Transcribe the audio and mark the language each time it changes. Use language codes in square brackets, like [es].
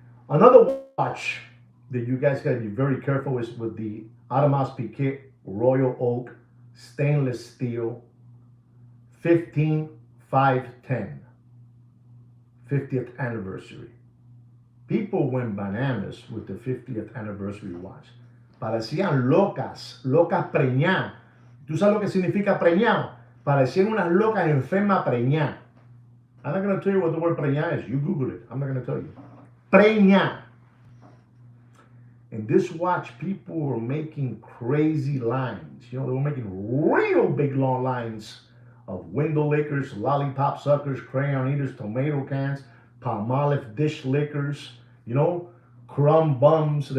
[en] Another watch that you guys gotta be very careful with the Audemars Piguet Royal Oak stainless steel 15510 50th anniversary. People went bananas with the 50th anniversary watch. [es] Parecían locas preñadas. ¿Tú sabes lo que significa preñado? Parecían unas locas enfermas preñadas. [en] I'm not going to tell you what the word preñada is. You Google it. I'm not going to tell you. Preñada. And this watch, people were making crazy lines. They were making real big long lines of window lickers, lollipop suckers, crayon eaters, tomato cans, Palmolive dish lickers, crumb bums.